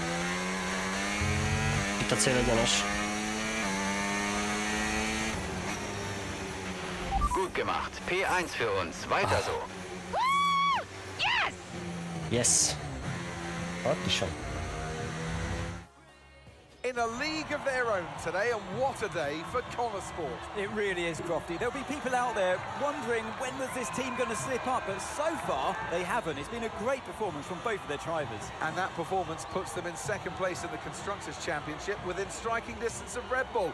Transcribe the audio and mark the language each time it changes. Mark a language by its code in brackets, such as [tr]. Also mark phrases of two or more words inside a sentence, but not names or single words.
[hu] Itt a cél egyenes. [de] Gut gemacht. P1 für uns. Weiter so. [hu] Yes! Yes. Ott is van. [en] In a league of their own today, and what a day for Connor Sport. It really is, Crofty. There'll be people out there wondering when was this team going to slip up, but so far they haven't. It's been a great performance from both of their drivers. And that performance puts them in second place in the Constructors' Championship within striking distance of Red Bull.